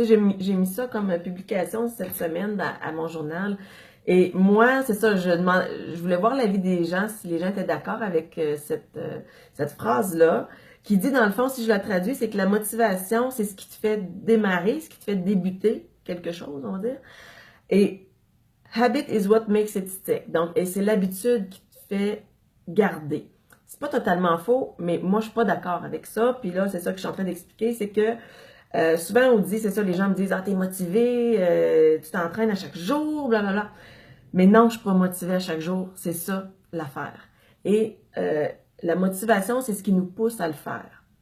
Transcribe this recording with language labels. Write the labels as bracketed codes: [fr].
[fr] Tu sais, j'ai mis ça comme publication cette semaine à mon journal. Et moi, c'est ça, je voulais voir l'avis des gens, si les gens étaient d'accord avec cette phrase-là, qui dit, dans le fond, si je la traduis, c'est que la motivation, c'est ce qui te fait démarrer, ce qui te fait débuter quelque chose, on va dire. Et [en] habit is what makes it stick. [fr] Donc, et c'est l'habitude qui te fait garder. C'est pas totalement faux, mais moi, je suis pas d'accord avec ça. Puis là, c'est ça que je suis en train d'expliquer, c'est que souvent, on dit, c'est ça, les gens me disent, ah, t'es motivé, tu t'entraînes à chaque jour, blablabla. Mais non, je suis pas motivée à chaque jour. C'est ça, l'affaire. Et la motivation, c'est ce qui nous pousse à le faire.